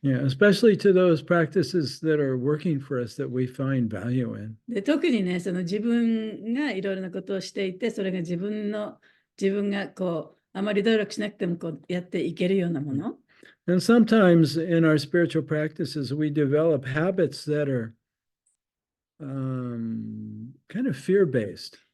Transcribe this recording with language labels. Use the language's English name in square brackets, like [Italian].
[English] Yeah, especially to those practices that are working for us that we find value in. [Japanese] で、特にね、その自分がいろいろなことをしていて、それが自分がこうあまり努力しなくてもこうやっていけるようなもの。 [English] And sometimes in our spiritual practices, we develop habits that are kind of fear-based.